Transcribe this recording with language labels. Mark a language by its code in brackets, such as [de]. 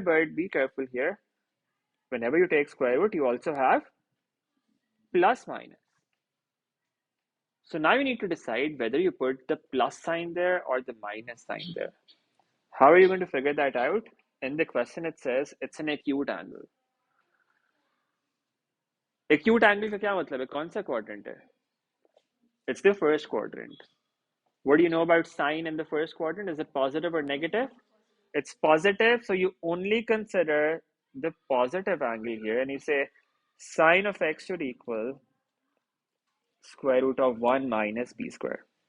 [en] But be careful here, whenever you take square root you also have plus minus. So now you need to decide whether you put the plus sign there or the minus sign there. How are you going to figure that out? In the question it says it's an acute angle. [hi] Acute angle का क्या मतलब है? कौन सा quadrant है? [en] It's the first quadrant. What do you know about sine in the first quadrant? Is it positive or negative? It's positive, so you only consider the positive angle here, and you say sine of x should equal square root of 1 minus p square.